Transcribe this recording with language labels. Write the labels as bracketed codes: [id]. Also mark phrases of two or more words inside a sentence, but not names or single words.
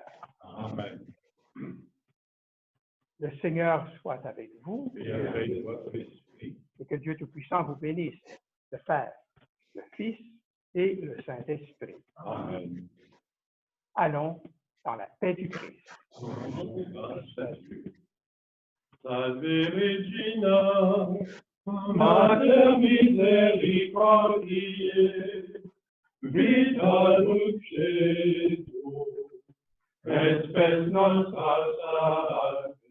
[fr] Amen. Le Seigneur soit avec vous Et avec votre esprit. et que Dieu Tout-Puissant vous bénisse, le Père, le Fils et le Saint-Esprit. Amen. Allons dans la paix du Christ. [la] Salve Regina, Mater misericordiae, vita dulcedo, et spes nostra salve.